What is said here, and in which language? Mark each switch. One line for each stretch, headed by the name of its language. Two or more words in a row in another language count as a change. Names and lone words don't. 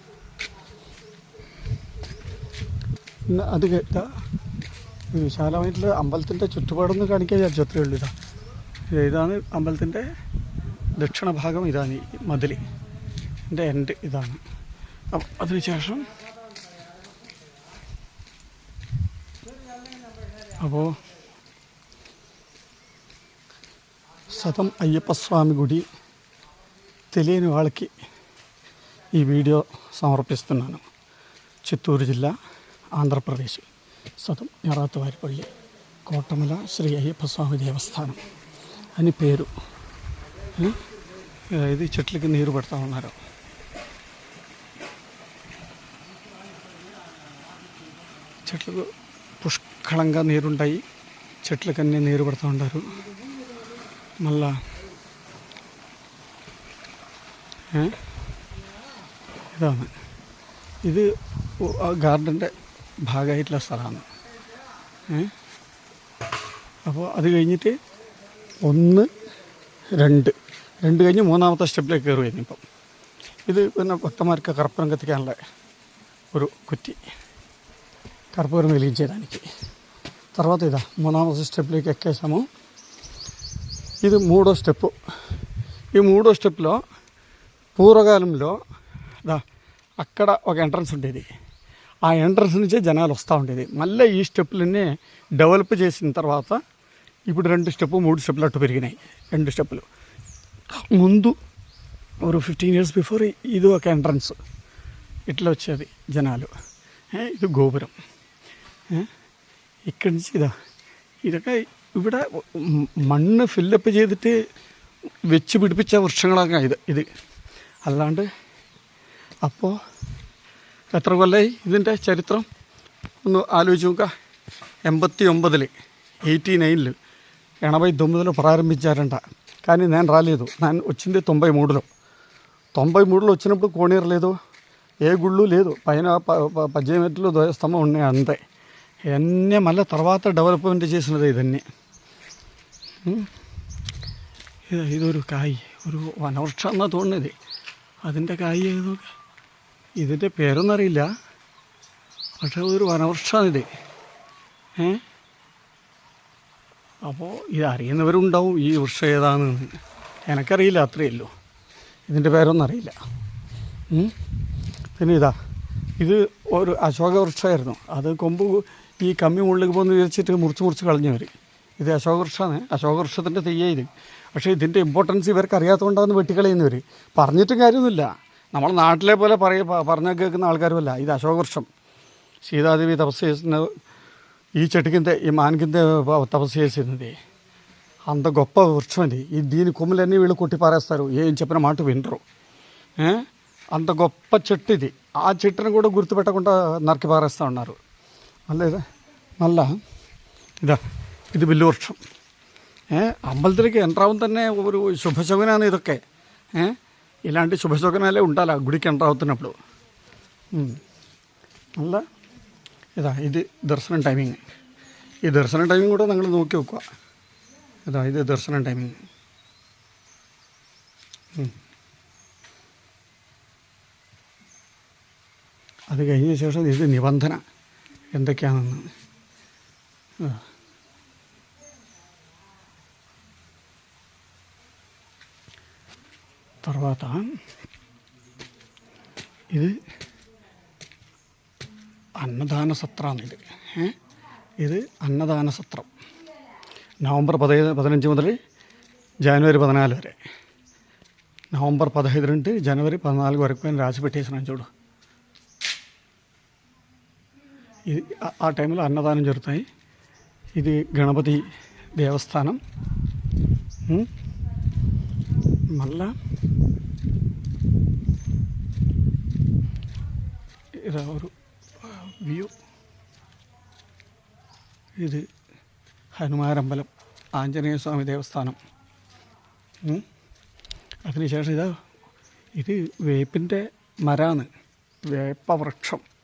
Malayalam: പിന്നെ അത് വിശാലമായിട്ടുള്ള അമ്പലത്തിൻ്റെ ചുറ്റുപാടൊന്നും കാണിക്കാൻ വിചാരിച്ചു, അത്രയേ ഉള്ളൂ. ഇതാണ് അമ്പലത്തിൻ്റെ ദക്ഷിണ ഭാഗം, ഇതാണ് ഈ മതിൽ, എൻ്റെ എൻഡ് ഇതാണ്. അപ്പം അതിനുശേഷം അപ്പോൾ
Telugu: సతం అయ్యప్ప స్వామి గుడి తెలియని వాళ్ళకి ఈ వీడియో సమర్పిస్తున్నాను. చిత్తూరు జిల్లా, ఆంధ్రప్రదేశ్, సతం ఎరాతువారిపల్లి, కోటమల శ్రీ అయ్యప్ప స్వామి దేవస్థానం అని పేరు. ఇది చెట్లకి నీరు పెడతా ఉన్నారు. చెట్లకు పుష్కలంగా నీరుంటాయి, చెట్లకన్నీ నీరు పెడతా ఉంటారు.
Malayalam: మళ్ళా ഇതാണ്, ഇത് ഗാർഡൻ്റെ ഭാഗമായിട്ടുള്ള സ്ഥലമാണ്. അപ്പോൾ അത് കഴിഞ്ഞിട്ട് 1, 2 കഴിഞ്ഞ് മൂന്നാമത്തെ സ്റ്റെപ്പിലേക്ക് കയറുമായിരുന്നു. ഇപ്പം ഇത് പിന്നെ ഭക്തന്മാർക്ക് കർപ്പൂരം കത്തിക്കാനുള്ള ഒരു കുറ്റി,
Telugu: కర్పూరం వెలిగించేదానికి. తర్వాత ఇదా మూడవ స్టెప్లోకి ఎక్కేసాము. ఇది 3వ స్టెప్పు. ఈ 3వ స్టెప్లో పూర్వకాలంలో అక్కడ ఒక ఎంట్రన్స్ ఉండేది, ఆ ఎంట్రన్స్ నుంచే జనాలు వస్తూ ఉండేది. మళ్ళీ ఈ స్టెప్పులన్నీ డెవలప్ చేసిన తర్వాత ఇప్పుడు 2 స్టెప్పు 3 స్టెప్పులు అట్టు పెరిగినాయి. 2 స్టెప్పులు ముందు ఒక 15
English: years before
Telugu: ఇది ఒక ఎంట్రన్స్, ఇట్లా వచ్చేది జనాలు.
Malayalam: ഇത് ഗോപുരം.
Telugu: ഇక్కడి నుంచి
Malayalam: ഇതൊക്കെ ഇവിടെ മണ്ണ് ഫില്ലപ്പ് ചെയ്തിട്ട് വെച്ച് പിടിപ്പിച്ച വൃക്ഷങ്ങളൊക്കെ ഇത് അല്ലാണ്ട്. അപ്പോൾ എത്ര കൊല്ലമായി ഇതിൻ്റെ ചരിത്രം ഒന്ന് ആലോചിച്ച് നോക്കുക.
Telugu: 89 89 89లో ప్రారంభించారంట. కానీ నేను రాలేదు, నేను వచ్చింది 93లో. 93లో వచ్చినప్పుడు కోనేరు లేదు, ఏ గుళ్ళు లేదు, పైన 18 మెట్లు ధ్వజస్తంభం ఉన్నాయి అంతే. ఇవన్నీ మళ్ళీ తర్వాత డెవలప్మెంట్ చేసినది ఇదన్నీ.
Malayalam: ഇതൊരു കായ്, ഒരു വനവൃക്ഷം എന്നാണ് തോന്നുന്നത്. അതിൻ്റെ കായ് നോക്കുക, ഇതിൻ്റെ പേരൊന്നും അറിയില്ല, പക്ഷേ ഒരു വനവൃക്ഷമാണിത്. അപ്പോൾ ഇത് അറിയുന്നവരുണ്ടാവും ഈ വൃക്ഷം ഏതാണെന്ന്. എനിക്കറിയില്ല, അത്രയേ ഉള്ളൂ, ഇതിൻ്റെ പേരൊന്നും അറിയില്ല. പിന്നെ ഇത് ഒരു അശോക വൃക്ഷമായിരുന്നു. അത് കൊമ്പ് ഈ കമ്മി മുകളിലേക്ക് പോകുന്ന വിചാരിച്ചിട്ട് മുറിച്ച് കളഞ്ഞവർ. ഇത് അശോകവൃക്ഷമാണ്, അശോകവൃക്ഷത്തിൻ്റെ തെയ്യേ ഇത്. പക്ഷേ ഇതിൻ്റെ ഇമ്പോർട്ടൻസ് ഇവർക്ക് അറിയാത്തതുകൊണ്ടാണ് വെട്ടിക്കളയുന്നവർ. പറഞ്ഞിട്ടും കാര്യമൊന്നുമില്ല. നമ്മൾ നാട്ടിലെ പോലെ പറഞ്ഞാൽ കേൾക്കുന്ന ആൾക്കാരുമല്ല. ഇത് അശോകവൃക്ഷം
Telugu: సీతాదేవి తపస్సు చేసిన ఈ చెట్టు కింద ఈ మాన్ కింద తపస్సు చేసింది. అంత గొప్ప వృక్షం ఇది. దీని కొమ్ములన్నీ వీళ్ళు కొట్టి పారేస్తారు, ఏం చెప్పిన మాట వినరు. అంత గొప్ప చెట్టు ఇది. ఆ చెట్టును కూడా గుర్తుపెట్టకుండా నరికి పారేస్తూ ఉన్నారు.
Malayalam: మళ్ళా ഇത് വില്ലുവൃക്ഷം. അമ്പലത്തിലേക്ക് എൻട്രാവും തന്നെ ഒരു ശുഭശകുനാണ് ഇതൊക്കെ.
Telugu: ఇలాంటి శుభశకునాలే ఉండాలి గుడికి ఎంటర్ అవుతున్నప్పుడు.
Malayalam: നല്ല ഇത് ദർശനം ടൈമിങ്. ഈ ദർശനം ടൈമിങ് കൂടെ നിങ്ങൾ നോക്കി വെക്കുക. ഇത് ദർശനം ടൈമിങ്. അത് കഴിഞ്ഞ ശേഷം ഇത് നിബന്ധന എന്തൊക്കെയാണെന്ന്.
Telugu: తర్వాత ఇది
Malayalam: അന്നദാന സത്രമാണ്. ഇത് അന്നദാന സത്രം നവംബർ 15 മുതൽ
Telugu: జనవరి 14 వరే. నవంబర్ 15 నుండి జనవరి 14 వరకు నేను రాసి పెట్టేసినాను చూడు. ఇది ఆ టైంలో అన్నదానం జరుగుతాయి. ఇది గణపతి దేవస్థానం. మళ్ళా
Malayalam: ഇതാ ഒരു വ്യൂ. ഇത് ഹനുമാരമ്പലം, ആഞ്ജനേയ സ്വാമി ദേവസ്ഥാനം. അതിനുശേഷം ഇത് വേപ്പിൻ്റെ മരാണ്, വേപ്പവൃക്ഷം.